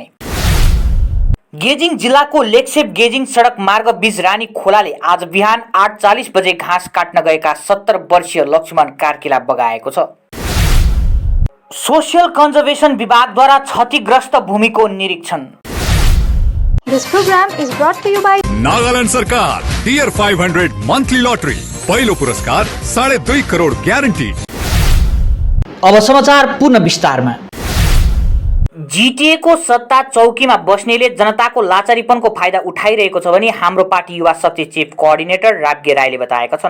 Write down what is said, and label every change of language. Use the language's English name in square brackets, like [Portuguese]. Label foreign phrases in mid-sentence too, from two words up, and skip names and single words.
[Nepali] गेजिङ जिल्लाको लेक्सेप गेजिङ सडक मार्ग बीच रानी खोलाले आज बिहान 8:40 बजे घाँस काट्न गएका 70 वर्षीय लक्ष्मण कार्कीलाई बगाएको छ। [English] social conservation [Nepali] विभागद्वारा क्षतिग्रस्त भूमिको निरीक्षण। [English] This program is brought to you by [Nepali] नागालैंड सरकार टियर 500 [English] monthly lottery. [Nepali] पहिलो पुरस्कार 2.5 करोड़ ग्यारेन्टी। अब समाचार पूर्ण विस्तारमा। जिटिएको सत्ता चौकीमा बस्नेले जनताको लाचारीपनको फाइदा उठाइरहेको छ भनी हाम्रो पार्टी युवा शक्ति [English] chief coordinator [Nepali] राप्के राईले बताएका छन्।